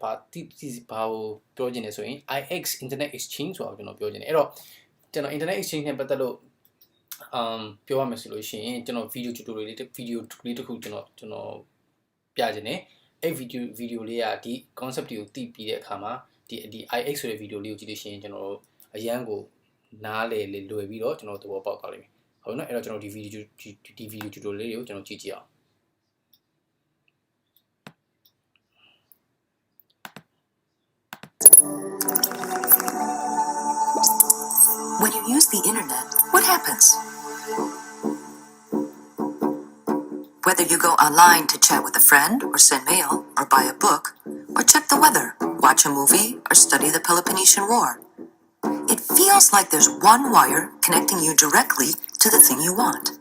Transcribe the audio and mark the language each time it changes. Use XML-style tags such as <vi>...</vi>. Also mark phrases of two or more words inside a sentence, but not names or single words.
<my>ဘာကိုပြောချင်လဲဆိုရင် IX</my> <en>Internet Exchange</en> <my>ဆိုတာကိုကျွန်တော်ပြောချင်တယ်အဲ့တော့ကျွန်တော်</my> <en>Internet Exchange</en> <my>နဲ့ပတ်သက်လို့ပြောရမယ်ဆိုလို့ရှိရင်ကျွန်တော်</my> <en>video tutorial</en> <my>လေးတစ်ခုကျွန်တော်ပြချင်တယ်အဲ့ video လေးကဒီ concept တွေကိုသိပြီးတဲ့အခါမှာဒီ IX ဆိုတဲ့ video လေးကိုကြည့်လို့ရှိရင်ကျွန်တော်အရန်ကိုနားလေလွယ်ပြီးတော့ကျွန်တော်သဘောပေါက်သွားလိမ့်မယ်ဟုတ်နော်အဲ့တော့ကျွန်တော်ဒီ</my> <en>video tutorial</en> <my>လေးကိုကျွန်တော်ကြည့်ကြည့်အောင်</my> <en>When you use the internet, what happens? Whether you go online to chat with a friend, or send mail, or buy a book, or check the weather, watch a movie, or study the Peloponnesian War, it feels like there's one wire connecting you directly to the thing you want.</en>